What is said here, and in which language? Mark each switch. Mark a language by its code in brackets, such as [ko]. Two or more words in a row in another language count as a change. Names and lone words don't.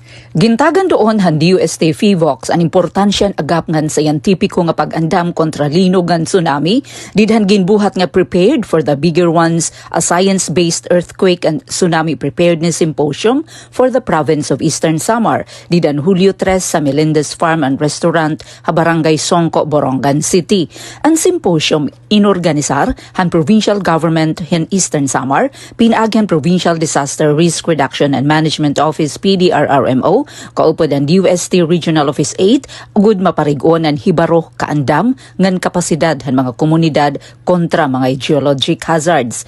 [war] Gintagan doon han DUST FIVOX ang importansyan agap ngan scientifico nga pag-andam kontra linog ngan tsunami, didhan ginbuhat nga prepared for the bigger ones, a science-based earthquake and tsunami preparedness symposium for the province of Eastern Samar, didhan Hulyo 3 sa Melendez Farm and Restaurant, Barangay Songco, Borongan City. Ang symposium inorganisar han provincial government in Eastern Samar, pinagyan Provincial Disaster Risk Reduction and Management Office PDRRMO, kaupod ang DUST Regional Office 8, ugod maparigon ang hibaro kaandam ngan kapasidad han mga komunidad kontra mga [en] geologic hazards.